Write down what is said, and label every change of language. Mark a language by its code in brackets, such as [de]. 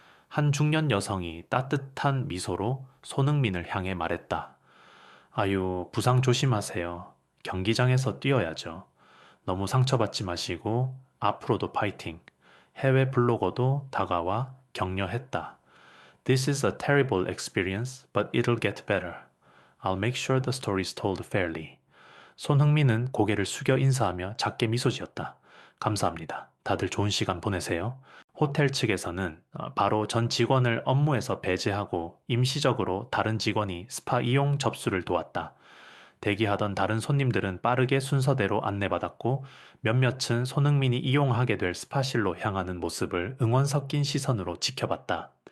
[ko] 한 중년 여성이 따뜻한 미소로 손흥민을 향해 말했다. 아유, 부상 조심하세요. 경기장에서 뛰어야죠. 너무 상처받지 마시고 앞으로도 파이팅. 해외 블로거도 다가와 격려했다. [en] This is a terrible experience, but it'll get better. I'll make sure the story is told fairly. [ko] 손흥민은 고개를 숙여 인사하며 작게 미소 지었다. 감사합니다. 다들 좋은 시간 보내세요. 호텔 측에서는 바로 전 직원을 업무에서 배제하고 임시적으로 다른 직원이 스파 이용 접수를 도왔다. 대기하던 다른 손님들은 빠르게 순서대로 안내받았고 몇몇은 손흥민이 이용하게 될 스파실로 향하는 모습을 응원 섞인 시선으로 지켜봤다.